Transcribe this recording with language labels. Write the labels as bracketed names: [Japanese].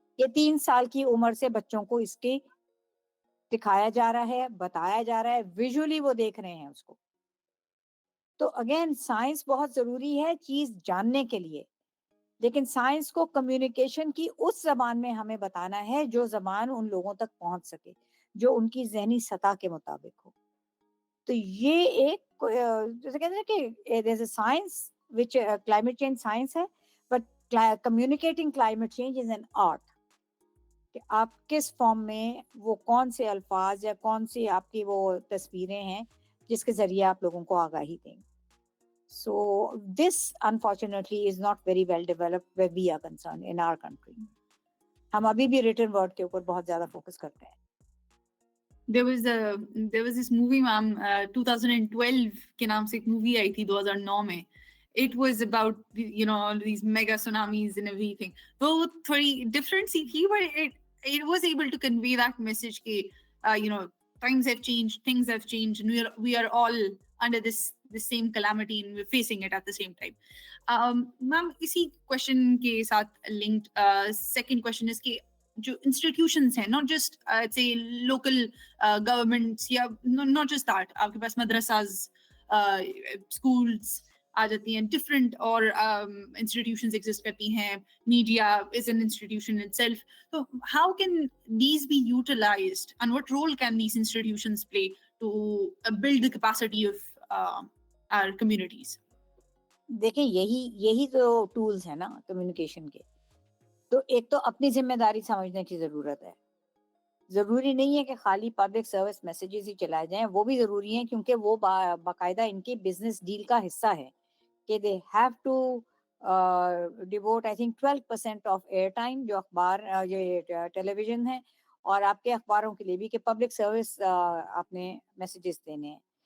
[Urdu] یہ 3 سال کی عمر سے بچوں کو اس کی دکھایا جا رہا ہے, بتایا جا رہا ہے, ویژولی وہ دیکھ رہے ہیں اس کو. تو اگین سائنس بہت ضروری ہے چیز جاننے کے لیے, لیکن سائنس کو کمیونیکیشن کی اس زبان میں ہمیں بتانا ہے جو زبان ان لوگوں تک پہنچ سکے, جو ان کی ذہنی سطح کے مطابق ہو. تو یہ ایک جیسے کہتے ہیں کہ [English] there is a science which climate change science ہے, but communicating climate change is an art. [Urdu] کہ آپ کس فارم میں وہ کون سے الفاظ یا کون سی آپ کی وہ تصویریں ہیں جس کے ذریعے آپ لوگوں کو آگاہی دیں. [English] So this unfortunately is not very well developed where we are concerned in our country. [Urdu] ہم ابھی بھی written word کے اوپر بہت زیادہ فوکس کرتے ہیں. [English] there was this movie ma'am [Urdu] 2012 کے نام سے ایک مووی آئی تھی 2009 میں. [English] It was about all these mega tsunamis and everything. [Urdu] وہ تھوڑی [English] different سی تھی, but it was able to convey that message کہ times have changed, things have changed, and we are all under this same calamity and we're facing it at the same time. Ma'am, اسی question کے ساتھ linked second question is کہ جو institutions ہیں, not just say local governments, یا not just that, [Urdu] آپ کے پاس مدرساز, [English] schools آ جاتی ہیں, different اور institutions exist کرتی ہیں, media is an institution itself. So how can these be utilized and what role can these institutions play to build the capacity of our communities? [Urdu] دیکھیں یہی تو ٹولز ہیں نا کمیونیکیشن کے. تو ایک تو اپنی ذمہ داری سمجھنے کی ضرورت ہے. ضروری نہیں ہے کہ خالی پبلک سروس میسیجز ہی چلائے جائیں, وہ بھی ضروری ہیں کیونکہ وہ باقاعدہ ان کی بزنس ڈیل کا حصہ ہے کہ [English] they have to devote I think 12% of air time, [Urdu] جو اخبار یہ ٹیلی ویژن ہے اور آپ کے اخباروں کے لیے بھی, کہ پبلک سروس آپ نے میسیجز دینے ہیں.